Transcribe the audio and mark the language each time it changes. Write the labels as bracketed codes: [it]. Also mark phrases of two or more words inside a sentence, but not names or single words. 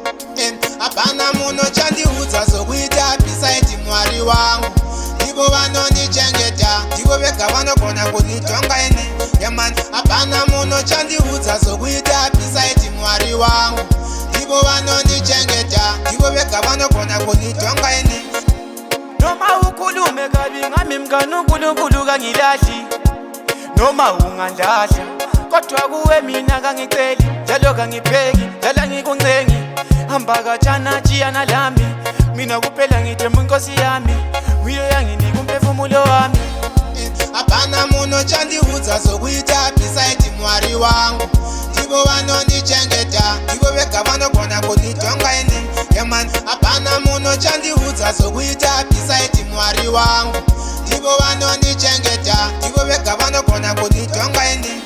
[sn] Apana muno chandiudza zokuita beside Mwari wangu. Tivo vanonichengeta, tivo vega vanogona kunditonga ini. [en] Yeah man. [sn] Apana muno chandiudza zokuita beside Mwari wangu. Tivo vanonichengeta, tivo vega vanogona kunditonga ini. [nd] Noma ukhulume kabi ngami mngani uNkulunkulu kangilahli. Noma ungandlahla kodwa kuwe mina kangiceli, njalo kangipheki, njalo ngikuncengi. Hamba kajana jiyana lami, mina kuphela ngithemba inkosi yami, uye yanginika umphefumulo wami. [sn] Apana muno chandiudza zokuita beside Mwari wangu. Tivo vanonichengeta, tivo vega vanogona kunditonga ini. [en] Yeah man. [sn] Apana muno chandiudza zokuita beside Mwari wangu. Tivo vanonichengeta, tivo vega vanogona kunditonga ini.